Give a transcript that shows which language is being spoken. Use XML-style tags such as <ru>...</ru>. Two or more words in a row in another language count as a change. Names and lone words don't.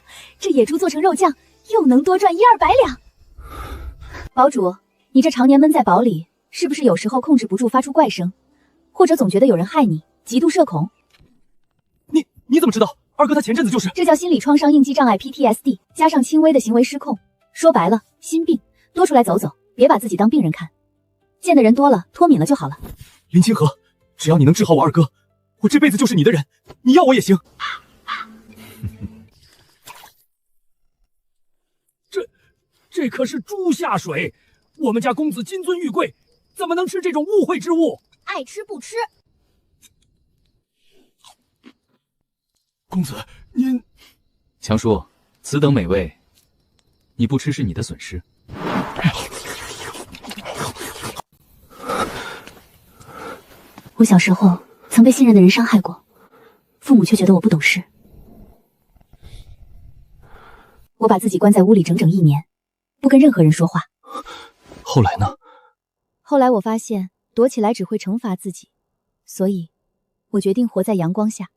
<zh>這野豬做成肉醬，又能多賺100-200兩。堡主，你這常年悶在堡裡，是不是有時候控制不住發出怪聲，或者總覺得有人害你，極度社恐？你怎麼知道？二哥他前陣子就是…… 這叫心理創傷應激障礙 PTSD，加上輕微的行為失控，說白了，心病。多出來走走，別把自己當病人看。見的人多了，脫敏了就好了。林清河，只要你能治好我二哥，我這輩子就是你的人，你要我也行。這可是豬下水，我們家公子金尊玉貴，怎麼能吃這種污穢之物？愛吃不吃。公子，您…… 強叔，此等美味，你不吃是你的損失。我小時候曾被信任的人傷害過，父母卻覺得我不懂事。我把自己關在屋裡整整1年，不跟任何人說話。後來呢？後來我發現躲起來只會懲罰自己，所以我決定活在陽光下。</zh>